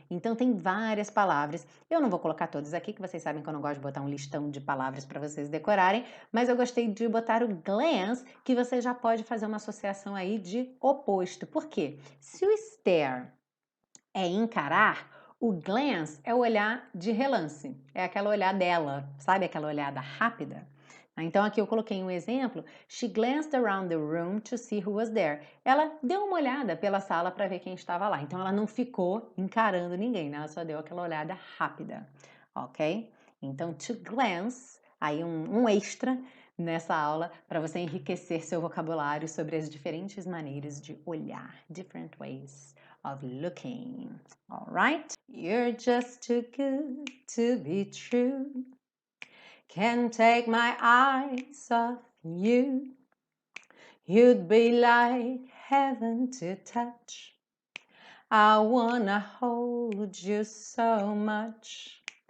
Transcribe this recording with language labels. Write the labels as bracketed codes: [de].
[pt] Então tem várias palavras. Eu não vou colocar todas aqui, que vocês sabem que eu não gosto de botar um listão de palavras para vocês decorarem, mas eu gostei de botar o glance, que você já pode fazer uma associação aí de oposto. Por quê? Se o stare é encarar, o glance é o olhar de relance, é aquela olhadela, sabe aquela olhada rápida? Então aqui eu coloquei um exemplo. [en] She glanced around the room to see who was there. [pt] Ela deu uma olhada pela sala para ver quem estava lá. Então ela não ficou encarando ninguém, né? Ela só deu aquela olhada rápida, ok? Então to glance, aí um extra nessa aula para você enriquecer seu vocabulário sobre as diferentes maneiras de olhar, [en] different ways of looking. All right? You're just too good to be true. Can't take my eyes off you. You'd be like heaven to touch. I wanna hold you so much.